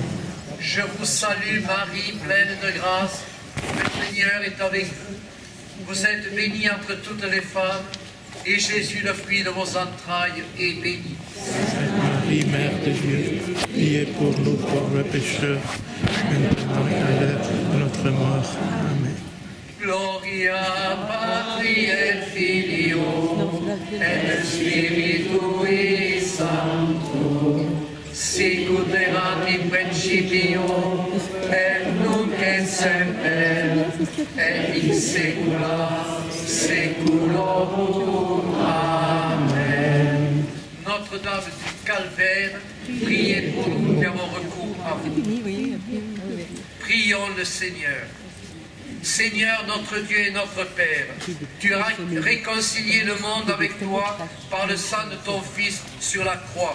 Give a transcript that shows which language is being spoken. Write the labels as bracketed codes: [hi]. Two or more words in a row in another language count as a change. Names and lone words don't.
[fr] Je vous salue Marie, pleine de grâce, le Seigneur est avec vous. Vous êtes bénie entre toutes les femmes, et Jésus, le fruit de vos entrailles, est béni. Sainte Marie, Mère de Dieu, priez pour nous pauvres pécheurs, maintenant et à l'heure de notre mort. Amen. [la] Gloria Patri et Filio et Spiritui Sancto, sicut erat in principio, et nunc et semper, et in saecula saeculorum. Amen. [fr] Notre-Dame du Calvaire, priez pour nous qui avons recours à vous. Prions le Seigneur. Seigneur, notre Dieu et notre Père, tu as réconcilié le monde avec toi par le sang de ton Fils sur la croix.